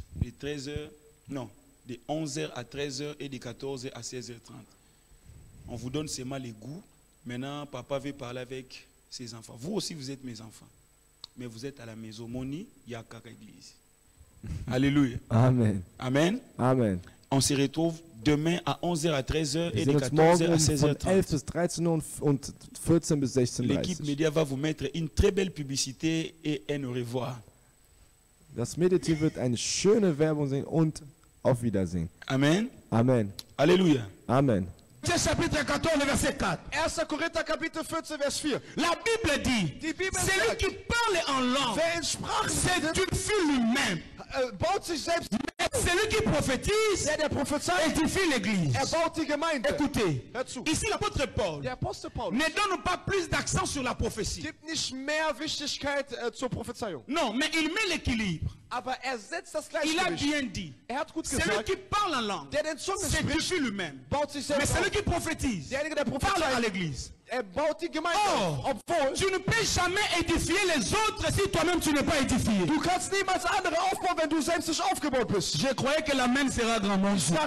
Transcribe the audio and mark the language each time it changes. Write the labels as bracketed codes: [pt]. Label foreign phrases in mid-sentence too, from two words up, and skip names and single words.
[fr] De 13h, non, de 11h à 13h et de 14h à 16h30. On vous donne seulement les goûts. Maintenant, papa veut parler avec ses enfants. Vous aussi, vous êtes mes enfants. Mais vous êtes à la maison. Moni, il y a Kaka Église. Alléluia. Amen. Amen. Amen. On se retrouve demain à 11h à 13h [de] Wir [fr] et [de] sehen [fr] de [de] uns [fr] 14h [de] morgen [fr] à [de] von 11 [fr] 16h30. [de] bis 13 Uhr und 14 bis [fr] L'équipe [de] 16:30 [fr] média va vous mettre une très belle publicité et un au revoir. [de] Das Mediteam wird eine schöne Werbung sehen und auf Wiedersehen. Amen. Amen. Alléluia. Amen. [fr] Chapitre 14, verset 4. [de] 1. Korinther Kapitel 14, Vers 4. [fr] La Bible dit, [de] Die Bibel [fr] celui [de] sagt, [fr] qui parle en langue, [de] wer in Sprachen [fr] s'édifie lui-même. [de] baut sich selbst, [fr] Celui qui prophétise, [de] der prophezeit, [fr] édifie l'église. [de] baut die Gemeinde. [fr] Écoutez, [de] Hör zu. [fr] ici l'apôtre Paul [de] Der Apostel Paulus [fr] ne donne pas plus d'accent sur la prophétie. [de] gibt nicht mehr Wichtigkeit zur Prophezeiung. [fr] Non, mais il met l'équilibre. [de] Aber setzt das [fr] Il a [de] Gleichgewicht. [fr] bien dit, [de] Hat gut [fr] celui [de] gesagt, [fr] qui parle en langue, [de] der den Zungen spricht, [fr] s'édifie lui-même. [de] baut sich [fr] Mais [de] selbst [fr] celui [de] auf. [fr] qui prophétise, [de] Derjenige, der [fr] parle à [de] prophezeit, [fr] l'église. [de] baut die Gemeinde Oh. auf. Obwohl, [fr] Tu ne peux jamais édifier les autres si toi-même tu n'es pas édifié. [de] du kannst niemals andere aufbauen, wenn du selbst nicht aufgebaut bist. [fr] Je croyais que l'amen sera grand monde.